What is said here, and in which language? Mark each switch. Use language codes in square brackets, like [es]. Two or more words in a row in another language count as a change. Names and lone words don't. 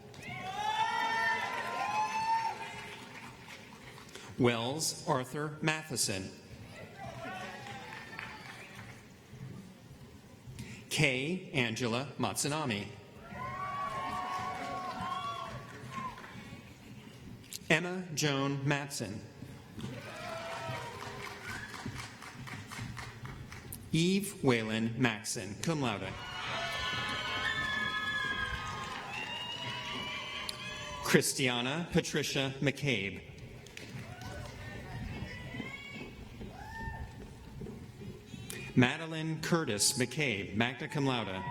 [en] Wells Arthur Matheson. K. Angela Matsunami. Emma Joan Matson. Eve Whalen Maxon, [la] cum laude. [en] Christiana Patricia McCabe. Madeline Curtis McCabe, [la] magna cum laude.